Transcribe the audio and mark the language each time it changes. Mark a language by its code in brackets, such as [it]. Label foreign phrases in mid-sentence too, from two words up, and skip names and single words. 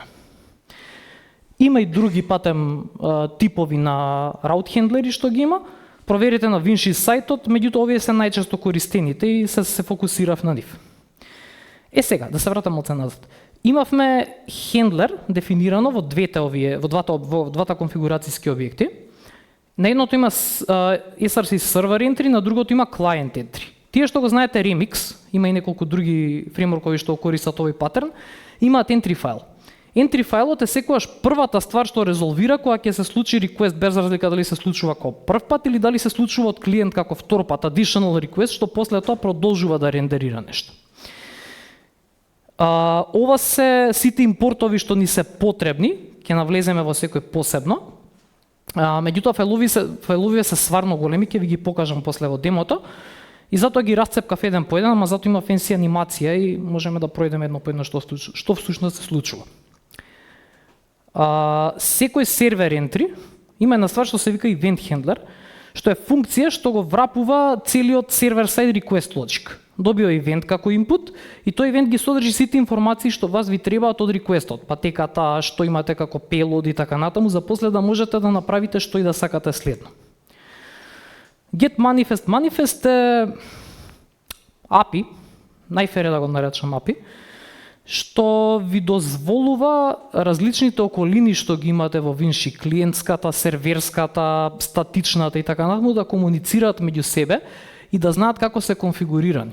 [mk] Има и други патем типови на route handleri што ги има. Проверете на Vinci сајтот, меѓутоа овие се најчесто користените и се фокусирав на нив. Сега, да се вратам малце назад. Имавме хендлер дефинирано во двата конфигурацијски објекти На едното има [en] SRC server entry, [mk] на другото има [en] client entry. [mk] Тие што го знаете Remix, има и неколку други фреймворкови што користат овој патерн, имаат entry файл. Entry фајлот е секогаш првата ствар што резолвира кога ќе се случи request, без разлика дали се случува како прв пат или дали се случува од клиент како втор пат, [en] additional request, [mk] што после тоа продолжува да рендерира нешто. Ова се сите импортови што ни се потребни, ќе навлеземе во секој посебно. Меѓутоа фајловите се сварно големи, ќе ви ги покажам после во демото. И затоа ги расцепкав еден по еден, ама затоа има фенси анимација и можеме да пројдеме едно по едно што всушност се случува. Секој сервер entry има една ствар што се вика [en] event handler, [mk] што е функција што го врапува целиот [en] server-side request logic. [mk] Добива event како input и тој event ги содржи сите информации што вас ви требаат од requestот, патеката, што имате како payload и така натаму, за после да можете да направите што и да сакате следно. [en] Get manifest [mk] е API, најфер е да го наречам API, што ви дозволува различните околини што ги имате во Vinci, клиентската, серверската, статичната и така натаму, да комуницираат меѓу себе и да знаат како се конфигурирани.